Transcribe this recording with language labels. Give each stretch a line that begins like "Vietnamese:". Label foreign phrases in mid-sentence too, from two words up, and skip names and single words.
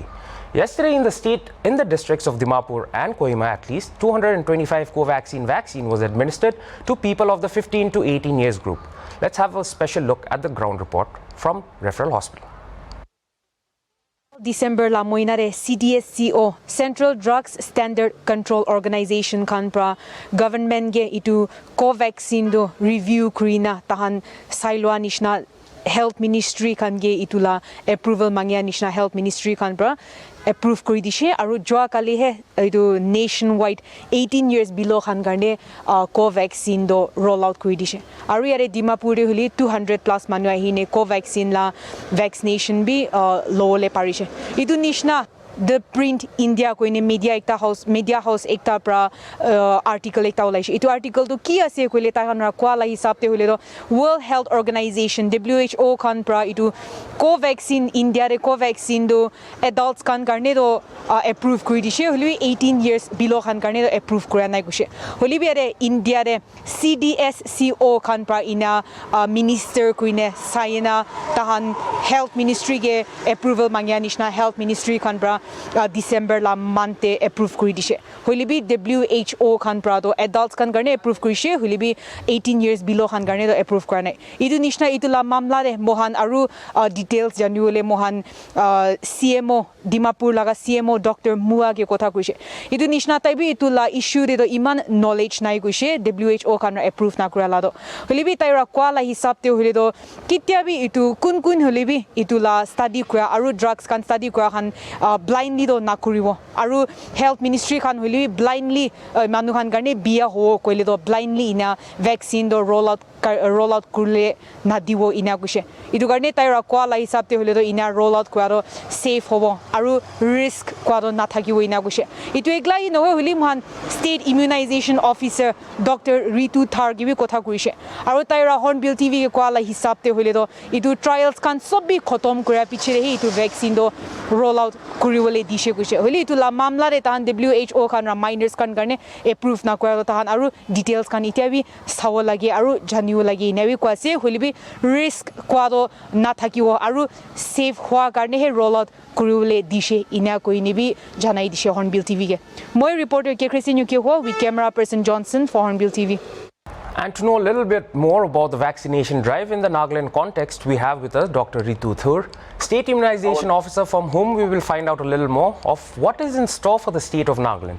English: Yesterday in the districts of Dimapur and Kohima, at least 225 Covaxin vaccine was administered to people of the 15 to 18 years group. Let's have a special look at the ground report from Referral Hospital.
Naga Pidgin: December la moinare CDSCO Central Drugs Standard Control Organization kanpra government ge itu Covaxin do review krina tahan sailwa nishna
English: Health Ministry
Naga Pidgin: kan ge itula approval mangya nishna
English: Health Ministry
Naga Pidgin: kanpra approve kori dishe aru joa kali he itu
English: nationwide 18 years below
Naga Pidgin: khan karne Covaxin do
English: roll out
Naga Pidgin: kori dishe aru yare Dimapur de huli 200 plus manu ahine Covaxin la vaccination bi low le parishe itu nishna the print India koine
English: media house
Naga Pidgin: ekta pra article ekta olaise itu article to ki ase koile ta hanra kwala hisab te hole do World Health Organization WHO kan pra itu Covaxin India re Covaxin do adults kan karne do approve kori dishe holi
English: 18 years below
Naga Pidgin: kan karne do approve kora nai kushe holi bere India re CDSCO kan pra ina minister koine saina tahan
English: health ministry
Naga Pidgin: ge approval mangya nishna
English: health ministry
Naga Pidgin: kan pra December la month approve kuri dishe holibi WHO khan pra do adults kan garne approve kurishe holibi
English: 18 years below
Naga Pidgin: khan garne do approve karne idu nishna itu la mamla de mohan aru details januole mohan CMO Dimapur laga CMO Dr. Mua ke kotha kuise idu nishna taibi itu la issue de do iman knowledge nai kuise WHO khan approve na kurala do holibi taira kwala hisab te hole do kitya bi itu kun kun holibi itu la study kura aru drugs kan study kura khan blindly do na kuribo aru
English: health ministry
Naga Pidgin: khan holibi blindly manu khan garne bia ho koile do blindly ina vaccine do
English: roll out
Naga Pidgin: kurle na diwo ina kuise idu garne taira kwala hisab te hole do ina
English: roll out
Naga Pidgin: kwaro safe hobo aru risk kwaro na thakibo ina kuise itu eglai no holi man
English: state immunization officer
Naga Pidgin: Dr. Ritu Thar gibi kotha kuise aru taira Hornbill TV ke kwala hisab te hole do itu trials kan sobi khotom kura piche he itu vaccine do
English: roll out
Naga Pidgin: kuriwole dishe kuise holi itu la mamla re tan WHO kan reminders kan garne approve na kwaro tan aru details kan itiabi sawo lagi aru janiu lagi nevi kwase holibi risk kwado na thakiwo aru safe hwa garne he
English: roll out
Naga Pidgin: kuriwole dishe ina koini bi janai dishe Hornbill TV ke moi reporter ke Christine Yuki ho
English: with camera person Johnson for Hornbill TV. And to know a little bit more about the vaccination drive in the Nagaland context, we have with us Dr. Ritu Thur, State Immunization Officer, from whom we will find out a little more of what is in store for the state of Nagaland.